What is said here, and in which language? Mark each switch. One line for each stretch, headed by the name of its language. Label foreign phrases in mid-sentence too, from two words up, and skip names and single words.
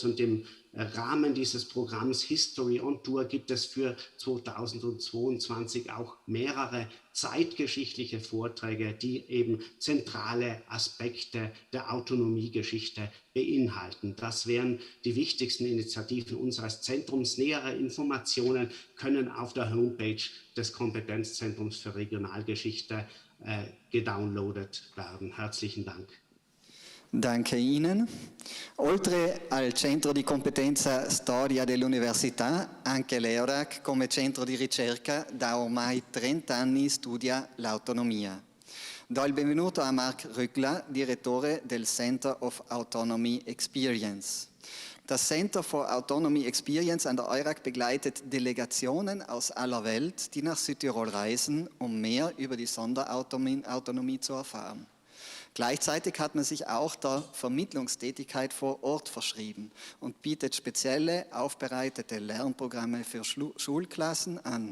German: Und im Rahmen dieses Programms History on Tour gibt es für 2022 auch mehrere zeitgeschichtliche Vorträge, die eben zentrale Aspekte der Autonomiegeschichte beinhalten. Das wären die wichtigsten Initiativen unseres Zentrums. Nähere Informationen können auf der Homepage des Kompetenzzentrums für Regionalgeschichte gedownloadet werden. Herzlichen Dank. Danke Ihnen.
Italian: Oltre al centro di competenza storia dell'università, anche l'EURAC come centro di ricerca da ormai 30 anni studia l'autonomia. Do il benvenuto a Marc Rückler, direttore del Center of Autonomy Experience.
German: Das Center for Autonomy Experience an der EURAC begleitet Delegationen aus aller Welt, die nach Südtirol reisen, um mehr über die Sonderautonomie zu erfahren. Gleichzeitig hat man sich auch der Vermittlungstätigkeit vor Ort verschrieben und bietet spezielle, aufbereitete Lernprogramme für Schulklassen an.